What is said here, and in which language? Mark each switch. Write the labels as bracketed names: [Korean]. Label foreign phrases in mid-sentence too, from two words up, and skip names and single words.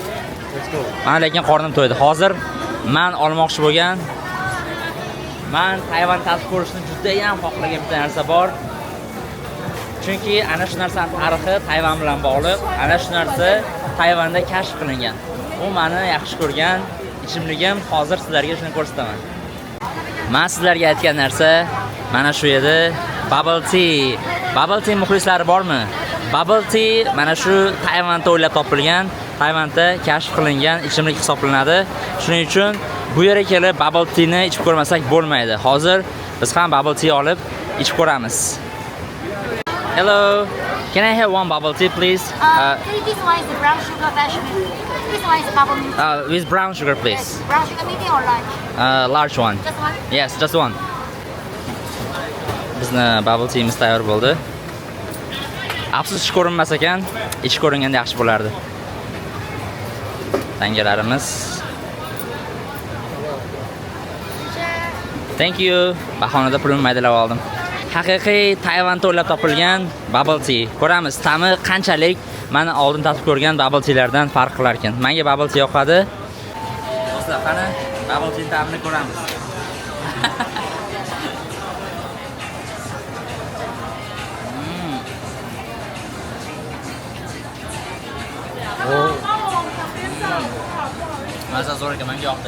[Uzbek] Mana lekin qornim to'ydi. Hozir men olmoqchi bo'lgan, men Tayvan tatib ko'rishni juda ham xohlagan bitta narsa bor. Chunki ana shu narsaning tarixi Tayvan bilan bog'liq. Ana shu narsa Tayvanda kashf qilingan. U meni yaxshi ko'rgan ichimligim. Hozir sizlarga shuni ko'rsataman. Men sizlarga aytgan narsa mana shu edi. [English] Bubble tea. Bubble tea [Uzbek] muxlislari bormi? [English] Bubble tea [Uzbek] mana shu Tayvanda o'ylab topilgan, Tayvanda kashf qilingan ichimlik hisoblanadi. Shuning uchun bu yerga kelib [English] bubble tea [Uzbek] ni ichib ko'rmasak bo'lmaydi. Hozir biz ham [English] bubble tea [Uzbek] olib ichib ko'ramiz. [English] Hello. Can I have one bubble tea please? This one is brown sugar version. This one is bubble milk. With brown sugar please. Yes. Brown sugar medium or large? Large one. Just one? Yes, just one. [Uzbek] bizni bubble teamiz tayyor bo'ldi. Afsus ish ko'rinmas ekan, ish ko'ringanda yaxshi bo'lardi. Tangalarimiz. [English] Thank you. [Uzbek] Bahonada pulimni maydalab oldim. Haqiqiy Tayvanda o'ylab topilgan [English] bubble tea. [Uzbek] Ko'ramiz, ta'mi qanchalik meni oldin tatib ko'rgan [English] bubble tealardan [Uzbek] farq qilar ekan. Menga [English] bubble tea [Uzbek] yoqadi. Do'stlar, qani [English] bubble tea [Uzbek] ta'mini ko'ramiz. Mazza zo'r ekan, menga yoqdi.